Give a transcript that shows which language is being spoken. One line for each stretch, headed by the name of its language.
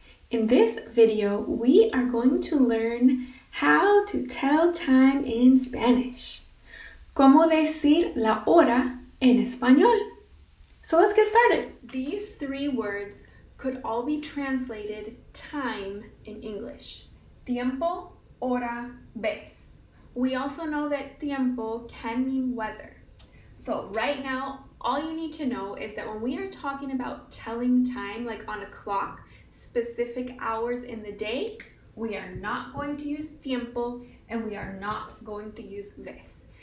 English: In this video, we are going to learn how to tell time in Spanish.
Spanish: Cómo decir la hora en español.
English: So let's get started. These three words could all be translated time in English. Tiempo, hora, vez. We also know that tiempo can mean weather. So right now, all you need to know is that when we are talking about telling time, like on a clock, specific hours in the day, we are not going to use tiempo and we are not going to use vez.